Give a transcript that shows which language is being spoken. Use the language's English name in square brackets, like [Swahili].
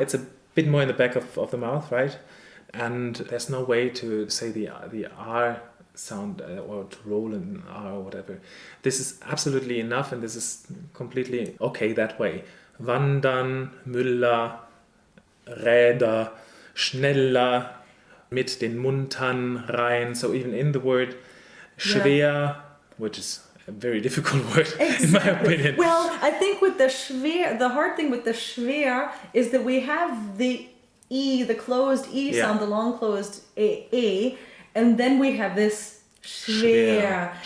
[English] It's a bit more in the back of the mouth, right? And there's no way to say the R sound or to roll an R or whatever. This is absolutely enough, and this is completely okay that way. [German] Wandern, Müller, Räder, schneller, mit den Muntern rein. [English] So even in the word schwer, which is a very difficult word in my opinion. Well, I think with the schwer, the hard thing with the schwer is that we have the E, the closed E sound, the long closed A, and then we have this schwer.